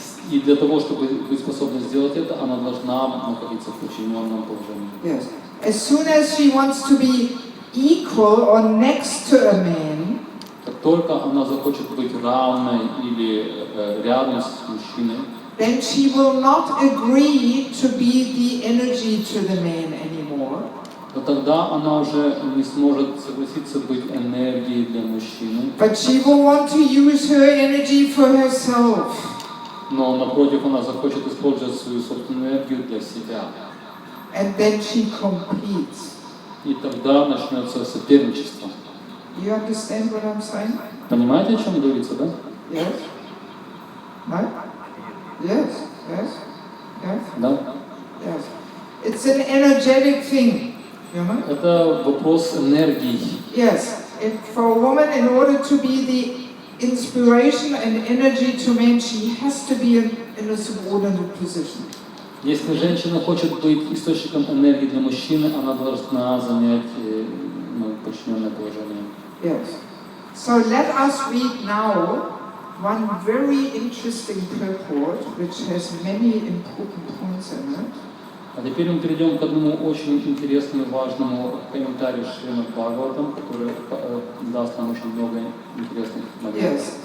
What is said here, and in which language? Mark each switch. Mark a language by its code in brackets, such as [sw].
[ru] И для того, чтобы быть способной сделать это, она должна находиться в подчиненном положении. [en] Yes. As soon as she wants to be equal or next to a man, [ru] как только она захочет быть равной или рядом с мужчиной, [en] then she will not agree to be the energy to the man anymore. [ru] то тогда она уже не сможет согласиться быть энергией для мужчины. [en] But she will want to use her energy for herself. [ru] Но напротив, она захочет использовать свою собственную энергию для себя. [en] And then she competes. [ru] И тогда начнется соперничество. [en] You understand what I'm saying? [ru] Понимаете, о чем говорится, да? [en] Yes? No? Yes? Yes? Yes? [ru] Да. [en] Yes. It's an energetic thing. You know? [ru] Это вопрос энергии. [en] Yes. For a woman, in order to be the inspiration and energy to men, she has to be in a subordinate position. [ru] Если женщина хочет быть источником энергии для мужчины, она должна занять подчиненное положение. [en] Yes. So let us read now one very interesting purport, which has many important points in it. [ru] А теперь мы перейдем к одному очень интересному и важному комментарию Шримад Бхагаватам, который даст нам очень много интересных моментов.